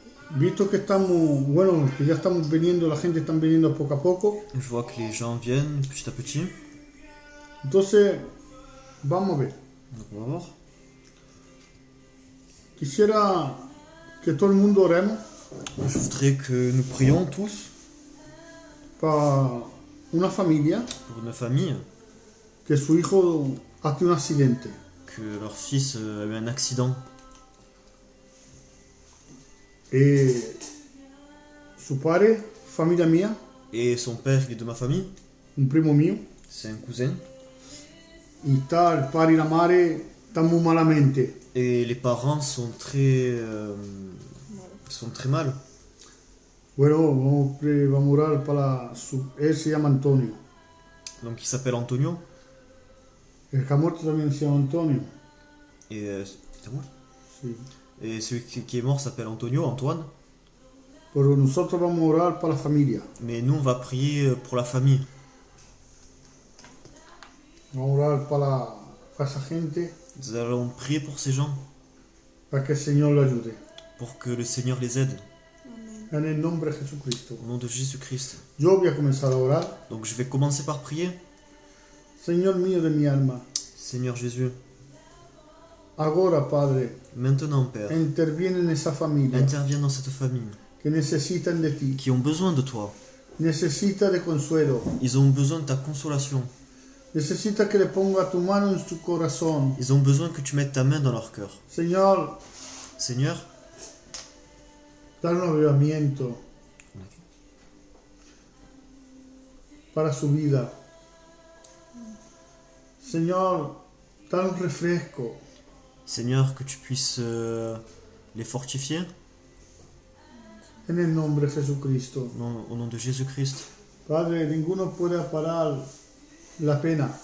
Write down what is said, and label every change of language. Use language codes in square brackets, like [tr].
[es] visto que estamos, bueno, que ya estamos viniendo, la gente está viniendo poco a poco, [fr] Je vois que les gens viennent petit à petit. [es] entonces vamos a ver. [fr] Donc on va voir. [es] Quisiera que todo el mundo oremos [fr] Je voudrais que nous prions tous [es] para una familia [fr] pour une famille [es] que su hijo ha tenido un accidente [fr] que leur fils a eu un accident. [es] y su padre, familia mía, [fr] Et son père, il est de ma famille. [es] un primo mío, [fr] C'est un cousin. [es] y está el padre y la madre están muy malamente. [fr] Et les parents sont très mal. [es] Bueno, vamos a orar para él se llama Antonio. [fr] Donc il s'appelle Antonio. [es] El que ha muerto también se llama Antonio. [fr] Et c'est moi. [es] Sí. [fr] Et celui qui est mort s'appelle Antonio, Antoine. [es] Pero nosotros vamos a orar para la familia. [fr] Mais nous, on va prier pour la famille. [es] Vamos a orar para esa gente, [fr] Nous allons prier pour ces gens, [es] para que el Señor le ayude. [fr] pour que le Seigneur les aide. [es] En el nombre de Jesucristo. [fr] Au nom de Jésus-Christ. [es] Yo voy a comenzar a orar. [fr] Donc je vais commencer par prier. [es] Señor mío de mi alma, [fr] Seigneur Jésus, [es] ahora, Padre, [fr] maintenant, Père, [es] interviene en esa familia [fr] interviens dans cette famille [es] que necesitan de ti, [fr] qui ont besoin de toi. [es] necesita de consuelo, [fr] Ils ont besoin de ta consolation. [es] necesita que le ponga tu mano en su corazón. [fr] Ils ont besoin que tu mettes ta main dans leur cœur. [es] Señor, [fr] Seigneur, [es] dale un avivamiento para su vida. Señor, dale un refresco. [fr] Seigneur, que tu puisses les fortifier [es] En el nombre de Jesucristo. [fr] au nom de Jésus-Christ. [es] Padre, ninguno puede parar la pena,